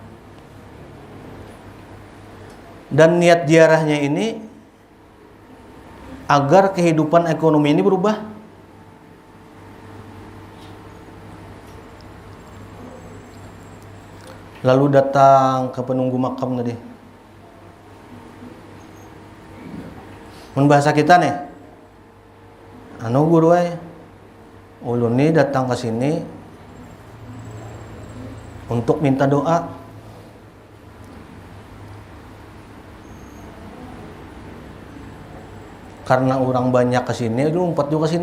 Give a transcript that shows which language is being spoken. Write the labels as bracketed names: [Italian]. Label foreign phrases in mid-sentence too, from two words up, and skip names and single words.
[Indonesian] Dan niat ziarahnya ini agar kehidupan ekonomi ini berubah. Lalu datang ke penunggu makam tadi. [Banjar] Mun bahasa kita nih, anu guru ulun nih datang ke sini untuk minta doa. [Indonesian] Karena orang banyak ke sini, lu umpat juga ke sini.